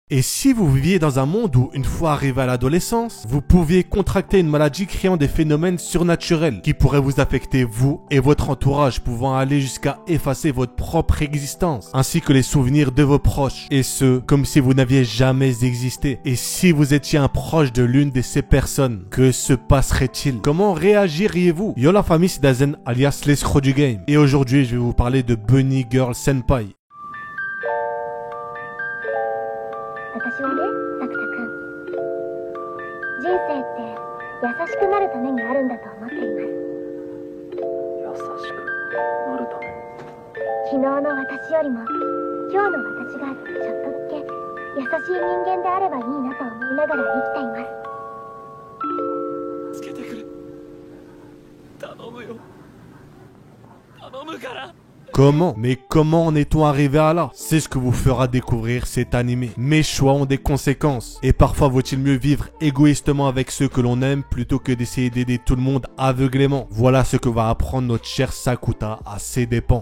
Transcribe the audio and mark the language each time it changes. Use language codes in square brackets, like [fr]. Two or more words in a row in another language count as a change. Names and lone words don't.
[fr] Et si vous viviez dans un monde où, une fois arrivé à l'adolescence, vous pouviez contracter une maladie créant des phénomènes surnaturels qui pourraient vous affecter vous et votre entourage, pouvant aller jusqu'à effacer votre propre existence, ainsi que les souvenirs de vos proches, et ce, comme si vous n'aviez jamais existé. Et si vous étiez un proche de l'une de ces personnes, que se passerait-il? Comment réagiriez-vous? Yo la famille, c'est Dazen, alias l'escroc du game. Et aujourd'hui, je vais vous parler de Bunny Girl Senpai. [ja] 私はね、サクタ君。人生って優しくなるためにあるんだと思っています。優しくなるため。昨日の私よりも今日の私がちょっとだけ優しい人間であればいいなと思いながら生きています。つけてくれ。頼むよ。頼むから。 [fr] Comment? Mais comment en est-on arrivé à là? C'est ce que vous fera découvrir cet animé. Mes choix ont des conséquences. Et parfois vaut-il mieux vivre égoïstement avec ceux que l'on aime plutôt que d'essayer d'aider tout le monde aveuglément. Voilà ce que va apprendre notre cher Sakuta à ses dépens.